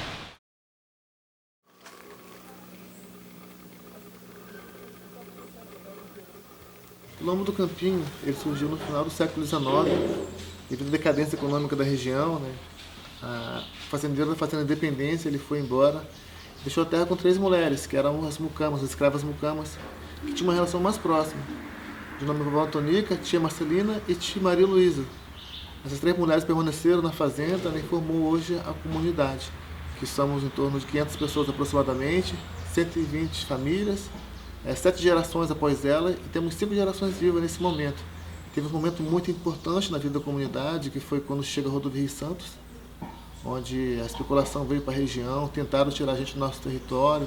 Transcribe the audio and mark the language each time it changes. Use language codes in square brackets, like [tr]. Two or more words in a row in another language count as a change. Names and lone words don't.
[pt] O Quilombo do Campinho ele surgiu no final do século XIX, devido à decadência econômica da região, né? A fazendeiro da Fazenda Independência ele foi embora, deixou a terra com 3 mulheres, que eram as mucamas, as escravas mucamas, que tinham uma relação mais próxima. De nome vovó Antonica, tia Marcelina e tia Maria Luísa. Essas 3 mulheres permaneceram na fazenda, né, e formou hoje a comunidade, que somos em torno de 500 pessoas aproximadamente, 120 famílias, 7 gerações após ela, e temos 5 gerações vivas nesse momento. Teve um momento muito importante na vida da comunidade, que foi quando chega a rodovia Rio Santos, onde a especulação veio para a região, tentaram tirar a gente do nosso território.